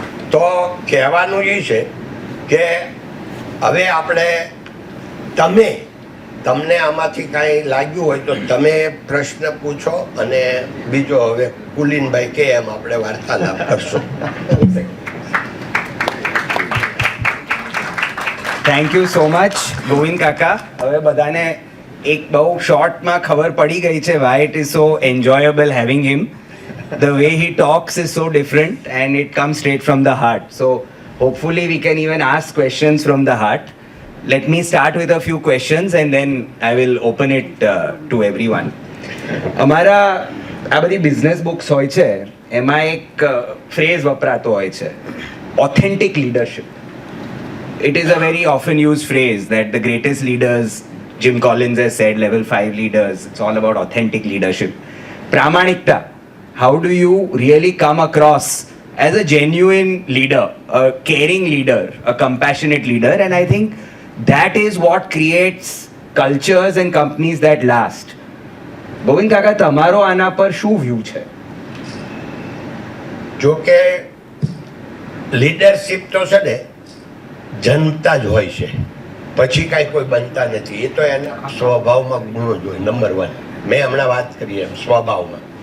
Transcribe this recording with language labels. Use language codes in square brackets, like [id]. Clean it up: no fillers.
[gu] તો કહેવાનું એ છે કે હવે આપણે તમને આમાંથી કાંઈ લાગ્યું હોય તો તમે પ્રશ્ન પૂછો, અને બીજો હવે કુલીનભાઈ કે એમ આપણે વાર્તાલાપ કરશું. [en] Thank you so much Govind કાકા. [gu] હવે બધાને એક બહુ શોર્ટમાં ખબર પડી ગઈ છે [en] why it is so enjoyable having him. The way he talks is so different and it comes straight from the heart. So hopefully we can even ask questions from the heart. Let me start with a few questions and then I will open it to everyone. [gu] અમારા આ બધી business books હોય છે એમાં એક phrase વપરાતો હોય છે, authentic leadership. [en] It is a very often used phrase that the greatest leaders, Jim Collins has said, level 5 leaders, it's all about authentic leadership. Pramanikta, how do you really come across as a genuine leader, a caring leader, a compassionate leader? And I think that is what creates cultures and companies that last. [gu] Govind કાકા, તમારો આના પર શું view છે? જો કે leadership તો છે ને જન્મતા જ હોય છે, પછી કાંઈ કોઈ બનતા નથી. એ તો એના સ્વભાવમાં ગુણો જ હોય. નંબર 1 મેં હમણાં વાત કરી એમ સ્વભાવમાં.